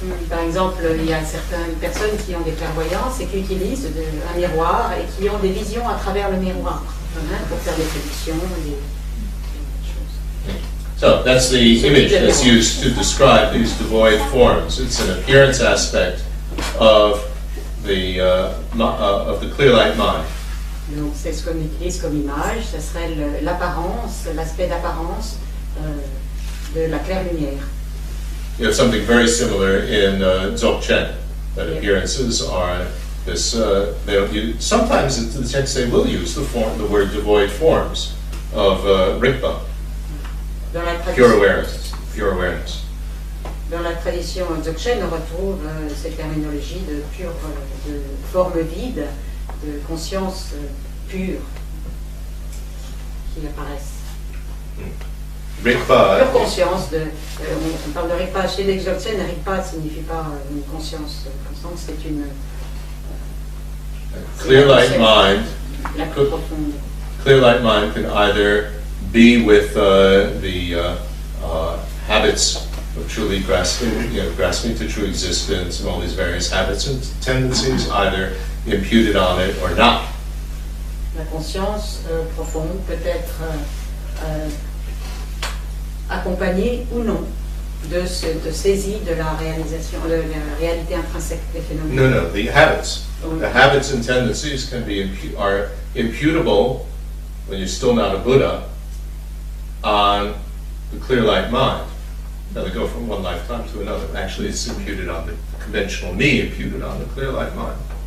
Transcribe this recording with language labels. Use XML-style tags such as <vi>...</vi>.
<fr>Par exemple, il y a certaines personnes qui ont des clairvoyances et qui utilisent un miroir et qui ont des visions à travers le miroir pour faire des prédictions, des choses.</fr> <en>So that's the image that's used to describe these devoid forms. It's an appearance aspect of the clear light mind.</en> <fr>Donc c'est ce qu'on utilise comme image, ce serait l'apparence, l'aspect d'apparence de la claire lumière.</fr> <en>You have something very similar in Dzogchen, that appearances are this. Sometimes the texts they will use the word devoid forms of Rigpa.</en> <fr>Dans la</fr> <en>Pure</en> <fr>tradition,</fr> <en>awareness. Pure awareness.</en> <fr>dans la tradition dzogchen, on retrouve cette terminologie de pure, de forme vide, de conscience pure qui apparaissent.</fr> <en>Rigpa.</en> <fr>Pure conscience. On parle de Rigpa. Chez les dzogchen, Rigpa ne signifie pas une conscience constante, c'est une.</fr> <en>Clear light mind.</en> <fr>La plus profonde.</fr> <en>Clear light mind can either be with the habits of truly grasping, grasping to true existence and all these various habits and tendencies, either imputed on it or not.</en> <fr>La conscience profonde peut être accompagnée ou non de saisie de la réalisation, de la réalité intrinsèque des phénomènes.</fr> <en>No, the habits.</en> <fr>Oui.</fr> <en>The habits and tendencies can be are imputable when you're still not a Buddha on the clear light mind. Now they go from one lifetime to another. Actually, it's imputed on the conventional me, imputed on the clear light mind.</en>